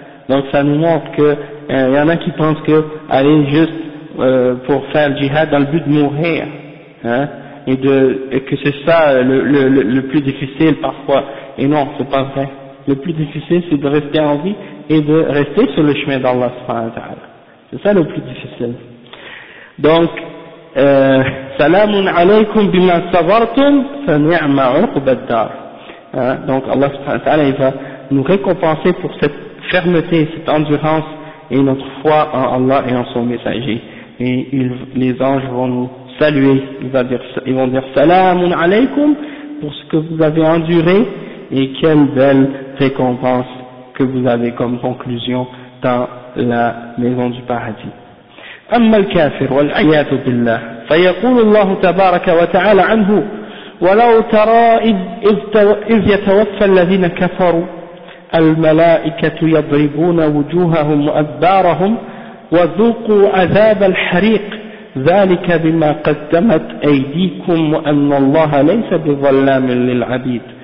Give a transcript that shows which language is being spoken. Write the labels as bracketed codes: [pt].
[fr] Donc ça nous montre que y en a qui pensent que aller juste pour faire le jihad dans le but de mourir, hein? Et que c'est ça le plus difficile parfois. Et non, c'est pas vrai. Le plus difficile, c'est de rester en vie et de rester sur le chemin d'Allah subhanahu wa ta'ala. C'est ça le plus difficile. [ar] Donc سلام عليكم بما صبرتم فنعم عقب الدار. [fr] Donc Allah subhanahu wa ta'ala va nous récompenser pour cette fermeté, cette endurance et notre foi en Allah et en son messager. Et les anges vont nous saluer, ils vont dire salam alaykum pour ce que vous avez enduré, et quelle belle récompense que vous avez comme conclusion dans la maison du paradis. [ar] أما الكافر والعياذ بالله فيقول الله تبارك وتعالى عنه ولو ترى إذ يتوفى الذين كفروا الملائكة يضربون وجوههم وأدبارهم وذوقوا عذاب الحريق ذلك بما قدمت أيديكم وأن الله ليس بظلام للعبيد.